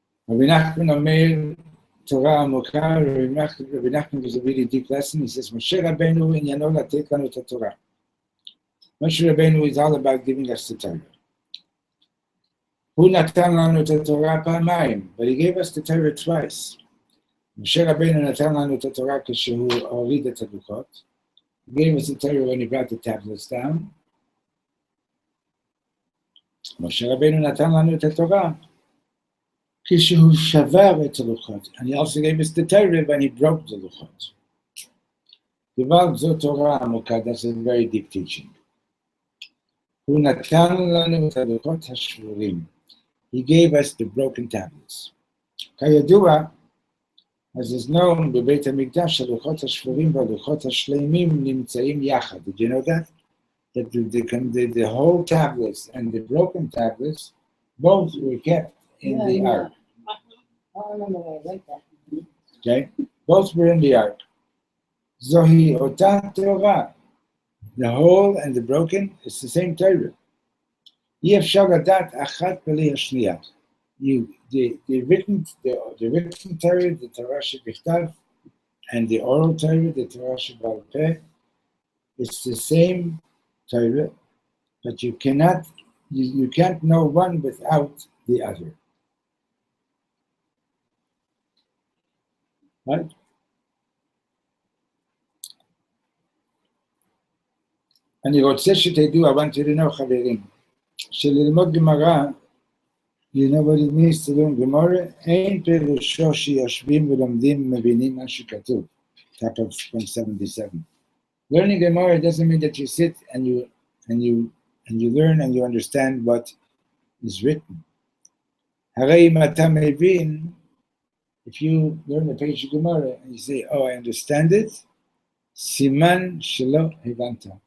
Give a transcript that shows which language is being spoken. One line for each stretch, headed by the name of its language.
Hebrew: רבי נחמן אומר תורה עמוקה, רבי נחמן
English: is a really deep lesson. He says,
Hebrew: משה רבנו עניינו לתת לנו את התורה.
English: Moshe Rabbeinu is all about giving us the Torah.
Hebrew: הוא נתן לנו את התורה פעמיים,
English: but he gave us the Torah twice.
Hebrew: משה רבנו נתן לנו את התורה כשהוא הוריד את הלוחות.
English: He gave us the Torah when he brought the tablets down.
Hebrew: משה רבנו נתן לנו את התורה כשהוא שבר את הלוחות.
English: And he also gave us the Torah when he broke the לוחות.
Hebrew: אבל זו תורה עמוקה,
English: that's a very deep teaching.
Hebrew: הוא נתן לנו את הלוחות השבורים.
English: He gave us the broken tablets.
Hebrew: כידוע,
English: as is known,
Hebrew: בבית המקדש הלוחות השבורים והלוחות השלמים נמצאים יחד.
English: Did you know that? That the whole tablets and the broken tablets both were kept in the ark. I remember where I wrote that. Okay? Both were in the ark.
Hebrew: Zohi אותה תורה.
English: The whole and the broken, it's the same Torah.
Hebrew: אי אפשר לדעת אחת בלי השנייה.
English: The written Torah, the Torah שבכתב, and the oral Torah, the Torah שבעל פה, it's the same Torah, but you can't know one without the other. Right?
Hebrew: אני רוצה שתדעו,
English: I want you to know,
Hebrew: חברים, שללמוד גמרא,
English: you know what it means to learn
Hebrew: גמרא, אין פירושו שיושבים ולומדים מבינים מה שכתוב.
English: Top of 177. Learning Gemara doesn't mean that you sit and you learn and you understand what is written.
Hebrew: הרי אם אתה מבין,
English: if you learn a page of Gemara and you say, oh, I understand it,
Hebrew: סימן שלא הבנת.